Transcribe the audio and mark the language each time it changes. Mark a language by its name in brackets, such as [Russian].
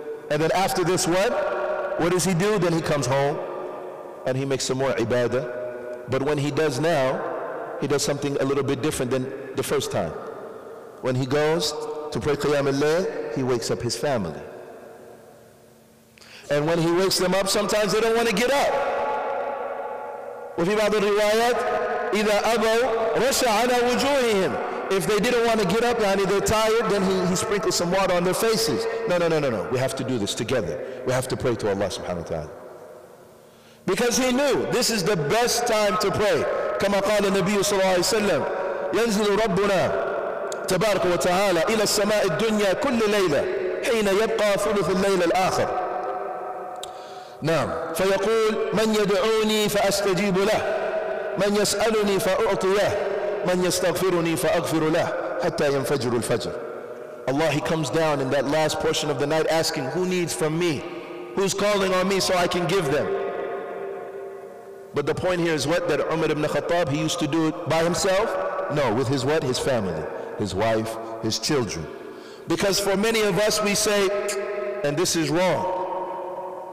[English] And then after this, what does he do? Then he comes home and he makes some more ibadah. But when he does now, he does something a little bit different than the first time. When he goes to pray Qiyam al-Layl, he wakes up his family. And when he wakes them up, sometimes they don't want to get up. [Arabic] وفي بعض الروايات إذا أبوا رش على وجوههم. [English] If they didn't want to get up, they're tired, then he sprinkles some water on their faces. No. We have to do this together. We have to pray to Allah subhanahu wa ta'ala. Because he knew this is the best time to pray. [Arabic] كما قال النبي صلى الله عليه وسلم ينزل ربنا تبارك وتعالى إلى السماء الدنيا كل ليلة حين يبقى ثلث الليل الآخر. نعم. فيقول من يدعوني فأستجيب له من يسألني فأعطيه من يستغفرني فأغفر له حتى ينفجر الفجر. [English] Allah, He comes down in that last portion of the night asking, who needs from me? Who's calling on me so I can give them? But the point here is what? That Umar ibn Khattab, he used to do it by himself? No, with his what? His family, his wife, his children. Because for many of us, we say, and this is wrong.